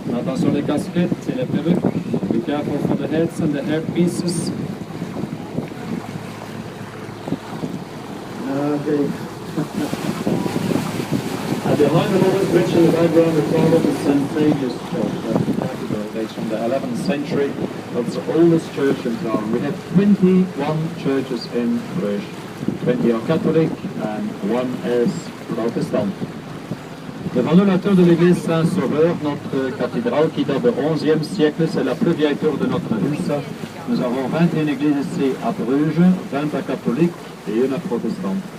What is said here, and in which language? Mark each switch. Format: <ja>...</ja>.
<fr>Attention les casquettes et les perruques.</fr> <en>Be careful for the heads and the hair pieces. Okay. And behind the Lord's Bridge in the background, the front of the St. Fabius Church. Dates from the 11th century. That's the oldest church in town. We have 21 churches in Brugge. 20 are Catholic and 1 is Protestant.</en> <fr>Devant nous, la tour de l'église Saint-Sauveur, notre cathédrale qui date du XIe siècle, c'est la plus vieille tour de notre ville. Nous avons 21 églises ici à Brugge, 20 à catholiques et 1 à protestantes.</fr>